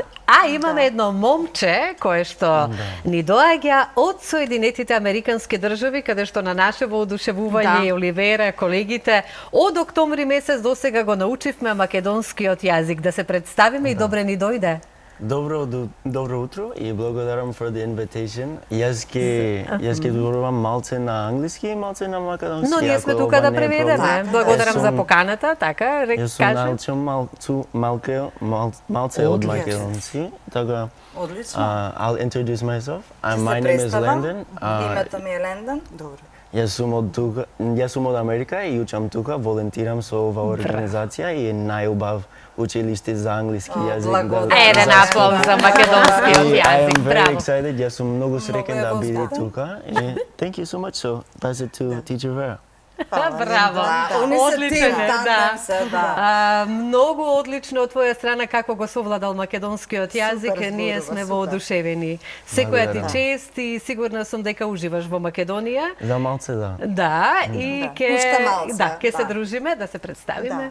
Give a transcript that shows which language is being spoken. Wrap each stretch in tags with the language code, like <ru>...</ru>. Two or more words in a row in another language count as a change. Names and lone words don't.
<mk>А имаме едно момче кое што ни доаѓа од Соединетите Американски држави, каде што на наше воодушевување Оливера, колегите, од октомври месец до сега го научивме македонскиот јазик. Да се представиме и добре ни дојде. Добро утро и благодарам</mk> <en>for the invitation.</en> <mk>Јас ќе зборувам малце на англиски и малце на македонски. Но ние сме тука да преведеме. Благодарам за поканата, така, Јас сум научил малце од македонски, така. Одлично.</mk> <en>I'll introduce myself. My name is Landon.</en> <mk>Името ми е Лендон. Добро. Јас сум од Америка и учам тука, волонтирам со оваа организација и е најубав училиште за англиски јазик. Еден аплауз за македонскиот јазик.</mk> <en>I am very</en> <mk>Браво.</mk> <en>excited.</en> <mk>Јас сум многу среќен да биде тука.</mk> <en>Thank you so much. So, pass it to teacher Vera.</en> <mk>Браво. Одличен е, да. Многу одлично од твоја страна како го совладал македонскиот јазик. Ние сме воодушевени. Секоја ти чест и сигурна сум дека уживаш во Македонија. За малце, да. Да, и ќе се дружиме, да се представиме.</mk>